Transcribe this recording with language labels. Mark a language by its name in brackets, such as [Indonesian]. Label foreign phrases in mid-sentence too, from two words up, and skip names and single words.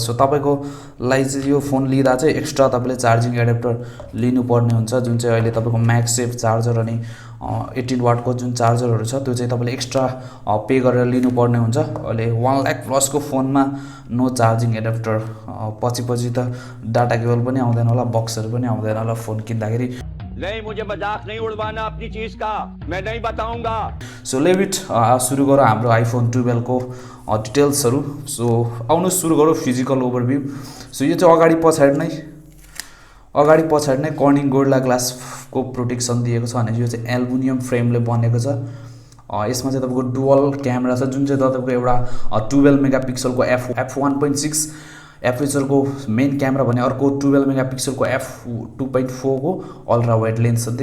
[Nepali] सो तपाईको लागि चाहिँ यो फोन लिँदा चाहिँ एक्स्ट्रा तपाईले [English] charging adapter [Nepali] लिनुपर्ने हुन्छ, जुन चाहिँ अहिले तपाईको म्यागसेफ चार्जर अनि 18 वाटको जुन चार्जरहरू छ त्यो चाहिँ तपाईले [English] extra pay [Nepali] गरेर लिनुपर्ने हुन्छ। अहिले 1 लाख प्लस को फोनमा [English] no charging adapter, [Nepali] पछि त [English] data cable [Nepali] पनि आउँदैन होला, बक्सहरू पनि आउँदैन होला फोन किन्दाखेरि। [Hindi] नहीं, मुझे मजाक नहीं उड़वाना अपनी चीज का, मैं नहीं बताऊंगा। [English] so let it [Nepali] सुरु गरौँ हाम्रो आइफोन 12 को डिटेल्सहरू। सो आउनु सुरु गरौँ [English] physical overview. [Nepali] सो यो चाहिँ अगाडि पछाडि नै कर्निङ गोरिल्ला ग्लासको प्रोटेक्सन दिएको छ भने यो चाहिँ एल्युमिनियम फ्रेमले बनेको छ। यसमा चाहिँ तपाईको [English] dual camera [Nepali] छ, जुन चाहिँ तपाईको एउटा 12 मेगापिक्सलको f1.6 एपरेचरको [English] main camera [Nepali] भने अर्को 12 मेगापिक्सलको f2.4 को [English] ultra wide lens [Nepali] छ।